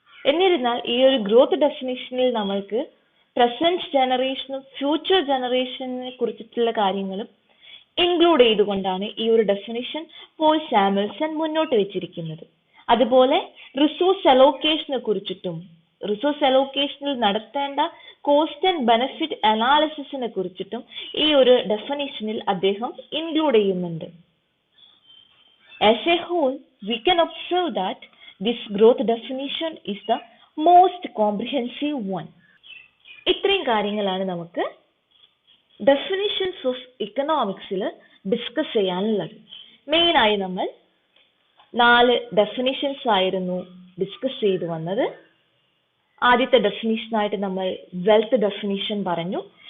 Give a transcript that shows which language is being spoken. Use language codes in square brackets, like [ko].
[ml] എന്നിരുന്നാൽ ഈ ഒരു ഗ്രോത്ത് ഡെഫിനിഷനിൽ നമ്മൾക്ക് പ്രസന്റ് ജനറേഷനും ഫ്യൂച്ചർ ജനറേഷനെ കുറിച്ചിട്ടുള്ള കാര്യങ്ങളും ഇൻക്ലൂഡ് ചെയ്തുകൊണ്ടാണ് ഈ ഒരു ഡെഫിനിഷൻ പോൾ സാമുവൽസൺ മുന്നോട്ട് വെച്ചിരിക്കുന്നത്. അതുപോലെ റിസോഴ്സ് അലോക്കേഷനെ കുറിച്ചിട്ടും റിസോഴ്സ് അലോക്കേഷനിൽ നടത്തേണ്ട കോസ്റ്റ് ആൻഡ് ബെനിഫിറ്റ് അനാലിസിസിനെ കുറിച്ചിട്ടും ഈ ഒരു ഡെഫിനിഷനിൽ അദ്ദേഹം ഇൻക്ലൂഡ് ചെയ്യുന്നുണ്ട്. [en] As a whole, we can observe that this growth definition is the most comprehensive one. [ml] ഇത്രയും കാര്യങ്ങളാണ് നമുക്ക് ഡെഫിനിഷൻസ് ഓഫ് ഇക്കണോമിക്സിൽ ഡിസ്കസ് ചെയ്യാനുള്ളത്. മെയിനായി നമ്മൾ 4 ഡെഫിനിഷൻസ് ആയിരുന്നു ഡിസ്കസ് ചെയ്തു വന്നത്. ആദ്യത്തെ ഡെഫിനിഷനായിട്ട് നമ്മൾ വെൽത്ത് ഡെഫിനിഷൻ പറഞ്ഞു.